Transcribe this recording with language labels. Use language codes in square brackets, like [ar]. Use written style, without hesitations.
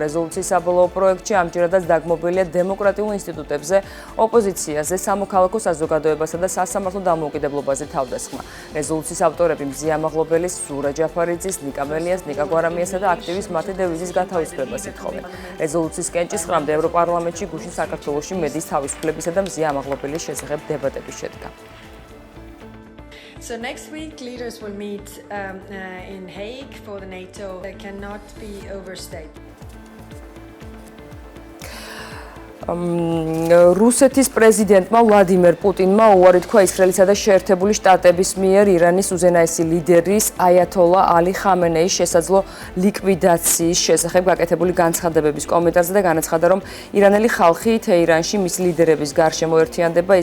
[ka] რეზოლუციის საბოლოო პროექტში ამჯერადაც დაგმობილია დემოკრატიულ ინსტიტუტებზე, ოპოზიციაზე, სამოქალაქო საზოგადოებასა და სასამართლო დამოუკიდებლობაზე თავდასხმა. რეზოლუციის ავტორები მზია მაღლობელის, ზურა ჯაფარიძის, ნიკა მელიას, ნიკა გვარამიასა და აქტივისტ მათე დევიზის გათავისუფლებას ითხოვენ. რეზოლუციის კენჭისყრამდე ევროპარლამენტში გუშინ საქართველოში მედიის თავისუფლებისა და მზია მაღლობელის შესახებ დებატები შედგა. [en] So next week, leaders will meet in Hague for the NATO. That cannot be overstated. [ka] რუსეთის პრეზიდენტმა ვლადიმერ პუტინმა უარი თქვა ისრაელისა და შეერთებული შტატების მიერ ირანის უზენაესი ლიდერის აიათოლა ალი ხამენეის შესაძლო ლიკვიდაციის შესახებ გაკეთებული განცხადებების კომენტარზე და განაცხადა, რომ ირანელი ხალხი თეირანში მის ლიდერების გარშემო ერთიანდება.